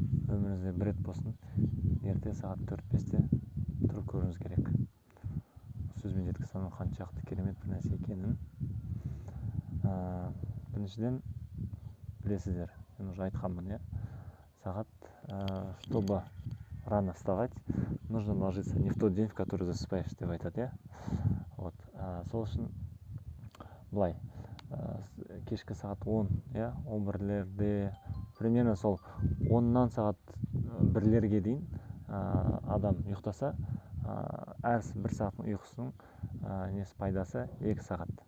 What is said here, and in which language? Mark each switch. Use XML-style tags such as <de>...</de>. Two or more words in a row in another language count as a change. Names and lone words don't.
<kk>өміріңізде бір рет болсын ерте сағат 4-5-те тұрып көруіңіз керек. Сөзбен жеткізе алмаймын қаншалықты керемет бір нәрсе екенін. Біріншіден білесіздер, мен уже айтқанмын, сағат,</kk> <ru>чтобы рано вставать, нужно ложиться не в тот день, в который засыпаешь,</ru> <kk>деп айтады, Вот. Сол үшін былай, кешкі сағат 10, 11-лерде, примерно сол 10-нан сағат 1-лерге дейін адам ұйықтаса, әр бір сағаттың ұйқысының несі пайдасы 2 сағат.</kk>